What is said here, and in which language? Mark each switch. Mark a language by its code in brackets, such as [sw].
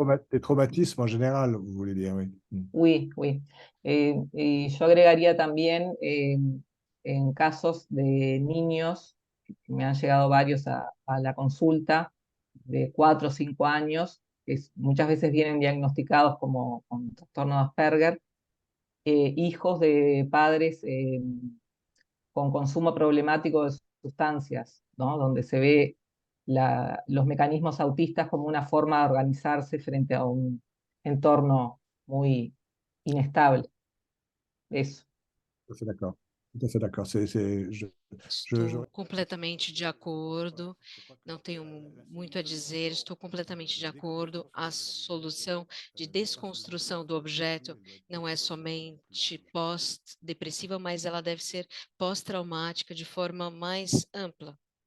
[fr] Des traumatismes en général, vous voulez dire, oui. [es] oui, y yo agregaría también en casos de niños, me han llegado varios a la consulta, de 4 o 5 años, que muchas veces vienen diagnosticados como con trastorno de Asperger, hijos de padres con consumo problemático de sustancias, ¿no? Donde se ve los mecanismos autistas como una forma de organizarse frente a un entorno muy inestable. Eso. [fr] Tout à fait d'accord. Tout à fait d'accord. [pt] estou completamente de acordo, não tenho muito a dizer, estou completamente de acordo. A solução de desconstrução do objeto não é somente pós-depressiva, mas ela deve ser pós-traumática de forma mais ampla.